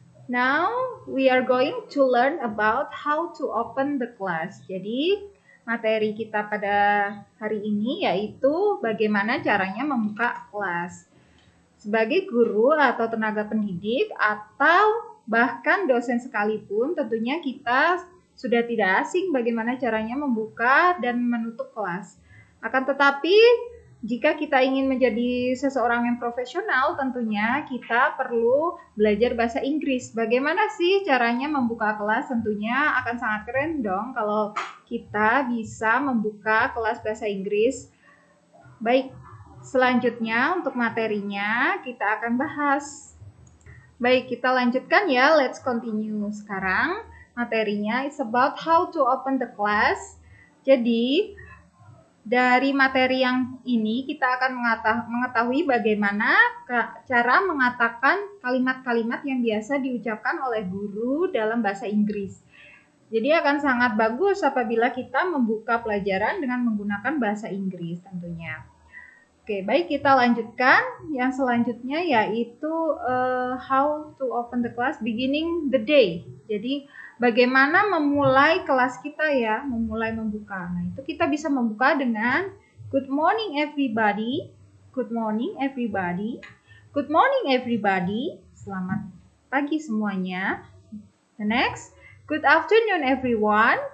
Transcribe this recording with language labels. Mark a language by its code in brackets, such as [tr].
[en] Now we are going to learn about how to open the class. [id] Jadi materi kita pada hari ini yaitu bagaimana caranya membuka kelas. Sebagai guru atau tenaga pendidik atau bahkan dosen sekalipun, tentunya kita sudah tidak asing bagaimana caranya membuka dan menutup kelas. Akan tetapi, jika kita ingin menjadi seseorang yang profesional, tentunya kita perlu belajar bahasa Inggris. Bagaimana sih caranya membuka kelas? Tentunya akan sangat keren dong kalau kita bisa membuka kelas bahasa Inggris. Baik, selanjutnya untuk materinya kita akan bahas. Baik, kita lanjutkan ya. [en] Let's continue. [id] Sekarang materinya [en] is about how to open the class. [id] Jadi, dari materi yang ini kita akan mengetahui bagaimana cara mengatakan kalimat-kalimat yang biasa diucapkan oleh guru dalam bahasa Inggris. Jadi akan sangat bagus apabila kita membuka pelajaran dengan menggunakan bahasa Inggris tentunya. Oke, baik kita lanjutkan. Yang selanjutnya yaitu [en] how to open the class beginning the day. [id] Jadi bagaimana memulai kelas kita ya, memulai membuka. Nah, itu kita bisa membuka dengan [en] good morning everybody. Good morning everybody. Good morning everybody. [id] Selamat pagi semuanya. [en] The next, good afternoon everyone.